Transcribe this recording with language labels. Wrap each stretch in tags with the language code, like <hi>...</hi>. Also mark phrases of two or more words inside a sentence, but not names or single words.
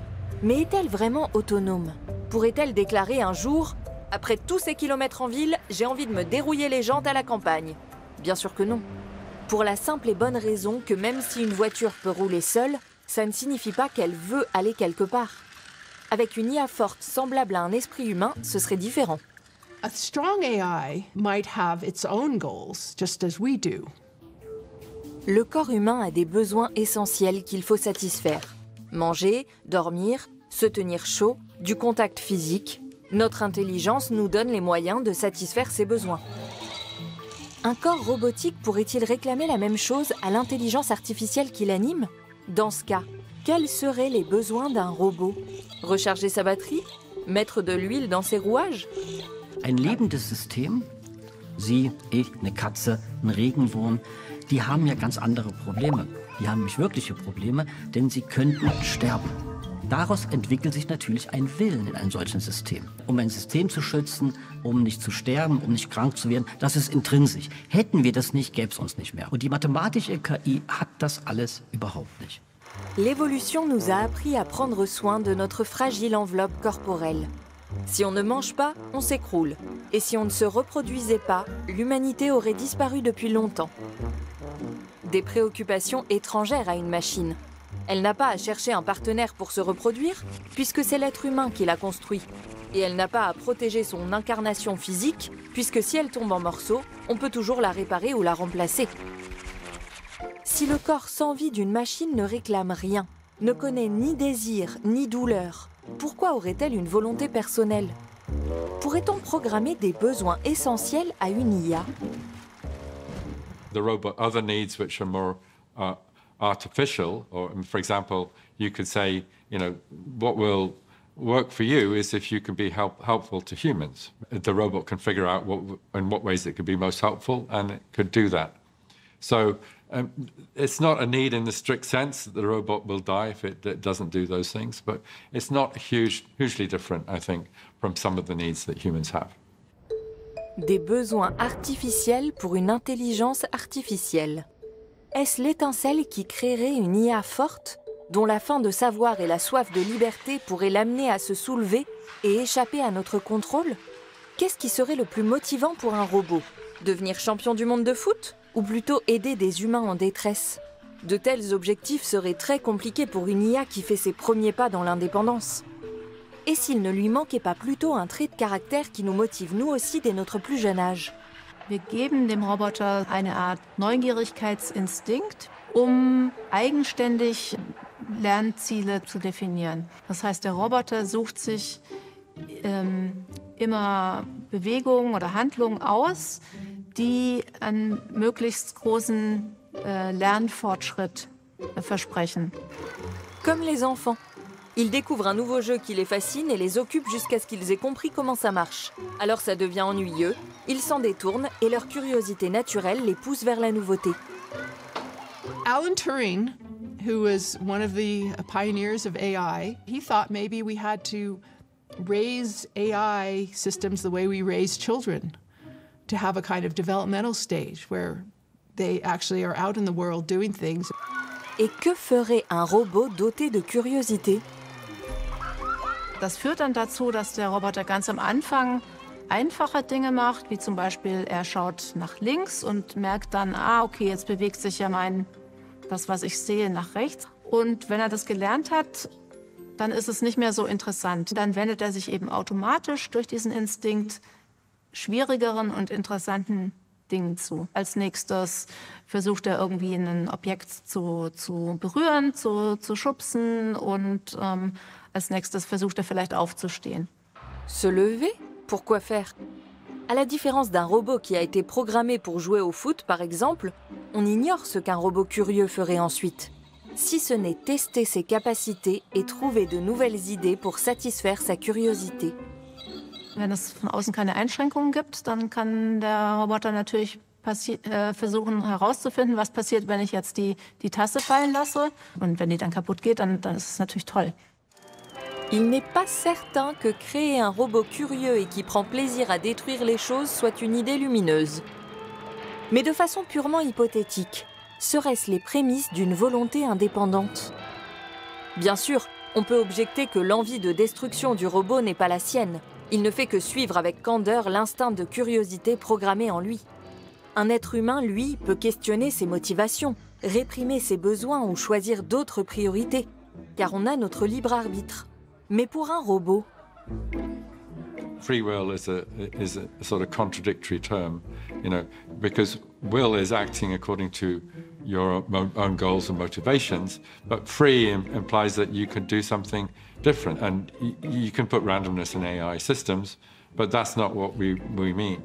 <fr>Mais est-elle vraiment autonome? Pourrait-elle déclarer un jour « Après tous ces kilomètres en ville, j'ai envie de me dérouiller les jantes à la campagne ?» Bien sûr que non. Pour la simple et bonne raison que même si une voiture peut rouler seule, ça ne signifie pas qu'elle veut aller quelque part. Avec une IA forte semblable à un esprit humain, ce serait différent.</fr> <en>A strong AI might have its own goals, just as we do.</en> <fr>Le corps humain a des besoins essentiels qu'il faut satisfaire. Manger, dormir, se tenir chaud, du contact physique. Notre intelligence nous donne les moyens de satisfaire ces besoins. Un corps robotique pourrait-il réclamer la même chose à l'intelligence artificielle qui l'anime? Dans ce cas, quels seraient les besoins d'un robot? Recharger sa batterie? Mettre de l'huile dans ses rouages?</fr> <de>Ein lebendes System, Sie, ich, eine Katze, ein Regenwurm, die haben ja ganz andere Probleme. Die haben nämlich wirkliche Probleme, denn sie könnten sterben. Daraus entwickelt sich natürlich ein Willen in einem solchen System. Um ein System zu schützen, um nicht zu sterben, um nicht krank zu werden, das ist intrinsisch. Hätten wir das nicht, gäbe es uns nicht mehr. Und die mathematische KI hat das alles überhaupt nicht.</de> <fr>L'évolution nous a appris à prendre soin de notre fragile enveloppe corporelle. Si on ne mange pas, on s'écroule. Et si on ne se reproduisait pas, l'humanité aurait disparu depuis longtemps. Des préoccupations étrangères à une machine. Elle n'a pas à chercher un partenaire pour se reproduire, puisque c'est l'être humain qui l'a construit. Et elle n'a pas à protéger son incarnation physique, puisque si elle tombe en morceaux, on peut toujours la réparer ou la remplacer. Si le corps sans vie d'une machine ne réclame rien, ne connaît ni désir ni douleur, pourquoi aurait-elle une volonté personnelle? Pourrait-on programmer des besoins essentiels à une IA?</fr> <en>The robot, other needs which are more artificial, or for example, you could say, you know, what will work for you is if you can be helpful to humans. The robot can figure out in what ways it could be most helpful, and it could do that. So it's not a need in the strict sense that the robot will die if it doesn't do those things, but it's not hugely different, I think, from some of the needs that humans have.</en> <fr>Des besoins artificiels pour une intelligence artificielle. Est-ce l'étincelle qui créerait une IA forte, dont la faim de savoir et la soif de liberté pourraient l'amener à se soulever et échapper à notre contrôle? Qu'est-ce qui serait le plus motivant pour un robot? Devenir champion du monde de foot? Ou plutôt aider des humains en détresse? De tels objectifs seraient très compliqués pour une IA qui fait ses premiers pas dans l'indépendance. Et s'il ne lui manquait pas plutôt un trait de caractère qui nous motive nous aussi dès notre plus jeune âge?</fr> <de>Wir geben dem Roboter eine Art Neugierigkeitsinstinkt, eigenständig Lernziele zu definieren. Das heißt, der Roboter sucht sich immer Bewegungen oder Handlungen aus, die einen möglichst großen Lernfortschritt versprechen.</de> <fr>Comme les enfants. Ils découvrent un nouveau jeu qui les fascine et les occupe jusqu'à ce qu'ils aient compris comment ça marche. Alors ça devient ennuyeux, ils s'en détournent et leur curiosité naturelle les pousse vers la nouveauté.</fr> <en>Alan Turing, who was one of the pioneers of AI, he thought maybe we had to raise AI systems the way we raise children, to have a kind of developmental stage where they actually are out in the world doing things.</en> <fr>Et que ferait un robot doté de curiosité?</fr> <de>Das führt dann dazu, dass der Roboter ganz am Anfang einfache Dinge macht, wie zum Beispiel er schaut nach links und merkt dann, okay, jetzt bewegt sich ja das, was ich sehe, nach rechts. Und wenn er das gelernt hat, dann ist es nicht mehr so interessant. Dann wendet er sich eben automatisch durch diesen Instinkt schwierigeren und interessanten Dingen zu. Als nächstes versucht er irgendwie ein Objekt zu berühren, zu schubsen und als nächstes versucht er vielleicht aufzustehen.</de> <fr>Se lever? Pourquoi faire? À la différence d'un robot qui a été programmé pour jouer au foot, par exemple, on ignore ce qu'un robot curieux ferait ensuite. Si ce n'est tester ses capacités et trouver de nouvelles idées pour satisfaire sa curiosité.</fr> <de>Wenn es von außen keine Einschränkungen gibt, dann kann der Roboter natürlich versuchen herauszufinden, was passiert, wenn ich jetzt die Tasse fallen lasse. Und wenn die dann kaputt geht, dann ist es natürlich toll.</de> <fr>Il n'est pas certain que créer un robot curieux et qui prend plaisir à détruire les choses soit une idée lumineuse. Mais de façon purement hypothétique, seraient-ce les prémices d'une volonté indépendante? Bien sûr, on peut objecter que l'envie de destruction du robot n'est pas la sienne. Il ne fait que suivre avec candeur l'instinct de curiosité programmé en lui. Un être humain, lui, peut questionner ses motivations, réprimer ses besoins ou choisir d'autres priorités, car on a notre libre arbitre. Mais pour un robot...</fr> <en>Free will is a sort of contradictory term, because will is acting according to your own goals and motivations, but free implies that you can do something different. And you can put randomness in AI systems, but that's not what we mean.</en>